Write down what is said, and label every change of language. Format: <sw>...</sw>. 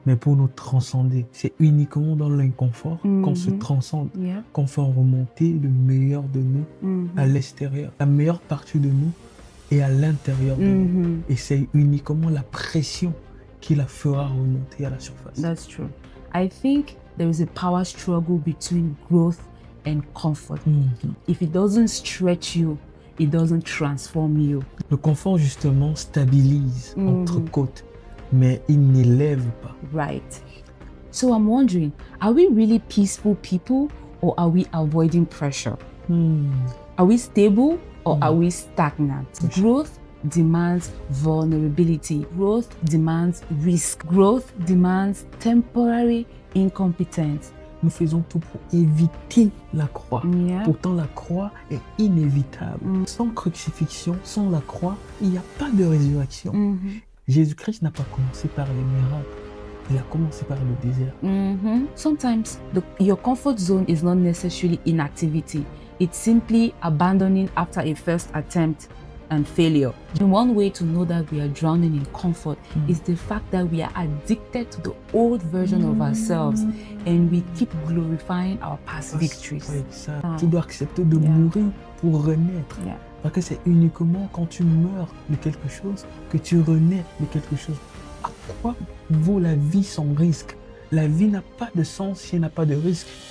<fr>mais pour nous transcender, c'est uniquement dans l'inconfort qu'on se transcende,</fr> <en>Yeah.</en> <fr>qu'on fait remonter le meilleur de nous à l'extérieur. La meilleure partie de nous est à l'intérieur de nous. Et c'est uniquement la pression qui la fera remonter à la surface.</fr> <en>That's true. I think there is a power struggle between growth and comfort. If it doesn't stretch you, it doesn't transform you.</en> <fr>Le confort, justement, stabilise entre côtes, mais il n'élève pas.</fr> <en>Right. So I'm wondering, are we really peaceful people or are we avoiding pressure? Are we stable or are we stagnant? Growth demands vulnerability. Growth demands risk. Growth demands temporary incompetence.</en> <fr>Nous faisons tout pour éviter la croix.</fr> <en>Yeah.</en> <fr>Pourtant, la croix est inévitable. Sans crucifixion, sans la croix, il n'y a pas de résurrection. Jésus-Christ n'a pas commencé par les miracles. Il a commencé par le désert.</fr> <en>Sometimes your comfort zone is not necessarily inactivity. It's simply abandoning after a first attempt and failure. And one way to know that we are drowning in comfort is the fact that we are addicted to the old version of ourselves and we keep glorifying our past victories.</en> <fr>Oui, ça. Tu dois accepter de mourir pour renaître. Parce que c'est uniquement quand tu meurs de quelque chose que tu renais de quelque chose. À quoi vaut la vie sans risque? La vie n'a pas de sens si elle n'a pas de risque.</fr>